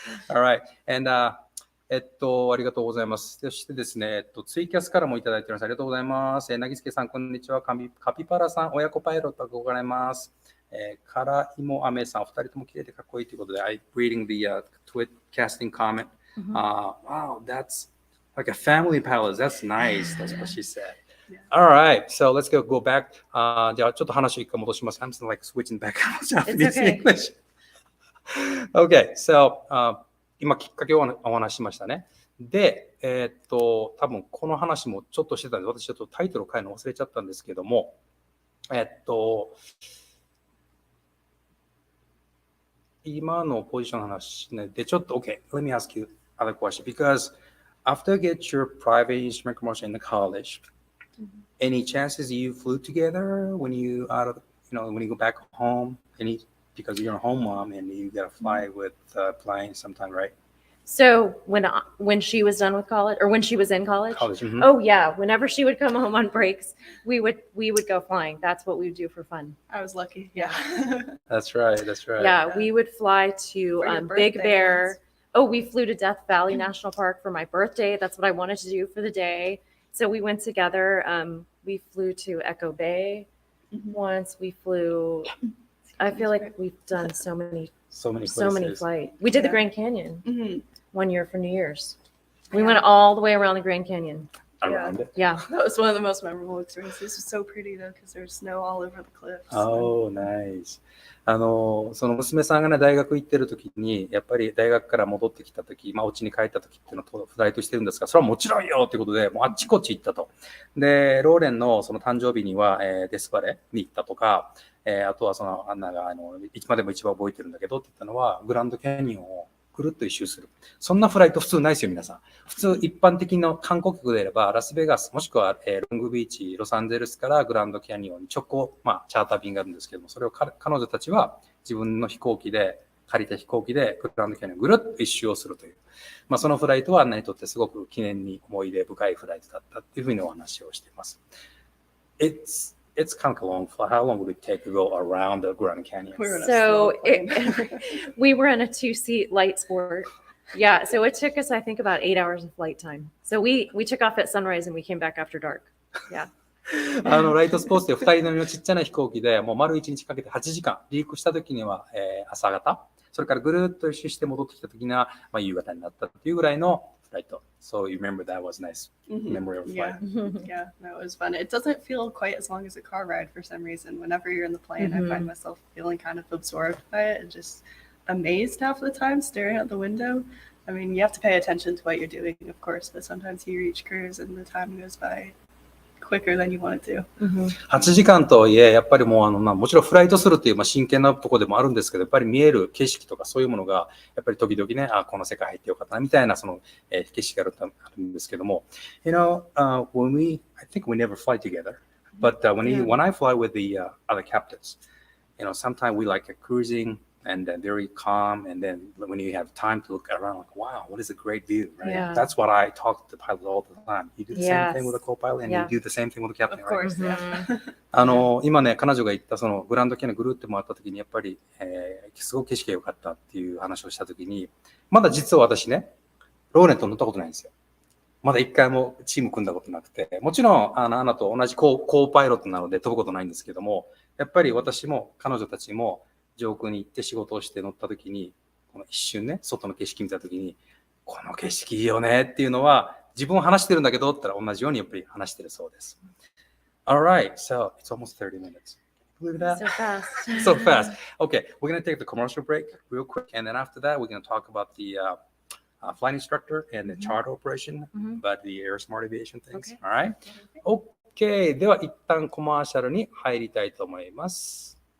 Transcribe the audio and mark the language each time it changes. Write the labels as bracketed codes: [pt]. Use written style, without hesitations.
[en] All right, and [ja] ありがとうございます。そしてですね、ツイキャスからもいただいております。ありがとうございます。なぎすけさん、こんにちは。カピバラさん、親子パイロット憧れます。からいもあめさん、お二人とも綺麗でかっこいいということで、 [en] I'm reading the tweet casting comment. Wow, that's like a family palace. That's nice. That's what she said. All right, so let's go back. [ja] じゃあちょっと話を一回戻します。 [en] I'm like switching back to Japanese English. Okay, so [ja] 今きっかけをお話ししましたね。で、多分この話もちょっとしてたんで、私ちょっとタイトルを変えるの忘れちゃったんですけども、今のポジションの話で、ちょっと [en] OK, let me ask you another question. Because after you get your private instrument commercial in the college, any chances you flew together when you when you go back home? Because you're a home mom and you gotta fly with flying sometime, right? So when she was done with college, or when she was in college? Mm-hmm. Oh yeah, whenever she would come home on breaks, we would go flying. That's what we would do for fun. I was lucky. Yeah. That's right. Yeah, we would fly to Big Bear. Oh, we flew to Death Valley National Park for my birthday. That's what I wanted to do for the day. So we went together. We flew to Echo Bay once. We flew. I feel like we've done so many flights. We did the Grand Canyon 1 year for New Year's. We went all the way around the Grand Canyon. Around it. Yeah. That was one of the most memorable experiences. This was so pretty though, because there's snow all over the cliffs. Oh, nice. [ja] その娘さんがね、大学行ってる時に、やっぱり大学から戻ってきた時、お家に帰った時っていうのをフライトしてるんですが、それはもちろんよってことで、もうあっちこっち行ったと。で、ローレンのその誕生日には、デスバレに行ったとか、あとはそのアンナがいつまでも一番覚えてるんだけどって言ったのは、グランドキャニオンをくるっと一周する。そんなフライト普通ないですよ、皆さん。普通一般的な観光客であれば、ラスベガス、もしくは、ロングビーチ、ロサンゼルスからグランドキャニオンに直行、チャーター便があるんですけども、それを彼女たちは自分の飛行機で、借りた飛行機でグランドキャニオンをぐるっと一周をするという。そのフライトはアンナにとってすごく記念に思い出深いフライトだったっていうふうにお話をしています。 [en] It's kind of long flight. How long would it take to go around the Grand Canyon? So we were in a 2-seat light sport. Yeah, so it took us, I think, about 8 hours of flight time. So we took off at sunrise and we came back after dark. Yeah. [ja] ライトスポーツで2人乗りのちっちゃな飛行機でもう丸1日かけて8時間、離陸した時には、朝方、それからぐるっと一周して戻ってきた時には、夕方になったっていうぐらいのフライト。 [en] So you remember that was nice memory of flight. Yeah, that was fun. It doesn't feel quite as long as a car ride for some reason. Whenever you're in the plane, I find myself feeling kind of absorbed by it and just amazed half the time, staring out the window. I mean, you have to pay attention to what you're doing, of course, but sometimes you reach cruise and the time goes by quicker than you want it to. [ja] 8時間とはいえ、やっぱりもうもちろんフライトするっていう真剣なところでもあるんですけど、やっぱり見える景色とかそういうものが、やっぱり時々ね、この世界入ってよかったなみたいなその、景色があるんですけども、 [en] I think we never fly together, but when I fly with the other captains, sometimes we like cruising and then very calm, and then when you have time to look around, like, wow, what is a great view, right? Yeah. That's what I talk to the pilot all the time. You do the same thing with a co-pilot, and you do the same thing with the captain, Of course, right? yeah. [ja] 今ね、彼女が言ったそのグランドキャニオンぐるって回った時に、やっぱり、すごく景色が良かったっていう話をした時に、まだ実は私ね、ローレンと乗ったことないんですよ。まだ一回もチーム組んだことなくて、もちろんアナと同じコーパイロットなので飛ぶことないんですけども、やっぱり私も彼女たちも上空に行って仕事をして乗った時に、この一瞬ね、外の景色見た時に、この景色いいよねっていうのは、自分は話してるんだけどって言ったら同じようにやっぱり話してるそうです。 [en] Alright, so it's almost 30 minutes. Believe that? So fast. So fast. Okay, we're going to take the commercial break real quick, and then after that, we're going to talk about the flight instructor and the charter operation, but the AirSmart aviation things. Alright? [ja] Okay, では一旦コマーシャルに入りたいと思います。